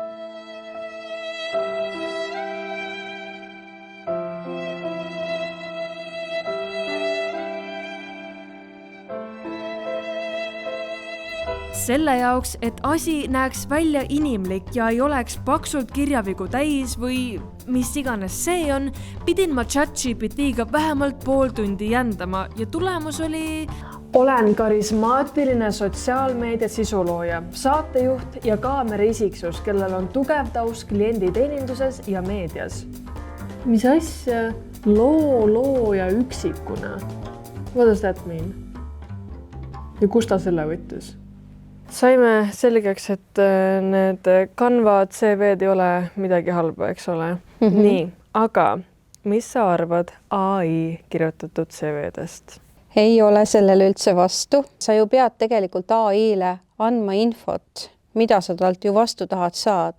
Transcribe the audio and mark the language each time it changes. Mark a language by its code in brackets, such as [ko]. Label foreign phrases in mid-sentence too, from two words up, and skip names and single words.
[et] Selle jaoks, et asi näeks välja inimlik ja ei oleks paksult kirjavigu täis või mis iganes see on, pidin ma ChatGPT-ga vähemalt pool tundi jändama ja tulemus oli... Olen karismaatiline sotsiaalmeedia sisulooja, saatejuht ja kaameriisiksus, kellel on tugev taust klienditeeninduses ja meedias. Mis asja? Looja üksikuna. [en] What does that mean? [et] Ja kus ta selle võttis? Saime selgeks, et need Canva CV-d ei ole midagi halba, eks ole? Nii, aga mis sa arvad AI kirjutatud CV-dest? Ei ole sellele üldse vastu. Sa ju pead tegelikult AI-le andma infot, mida sa talt ju vastu tahad saada.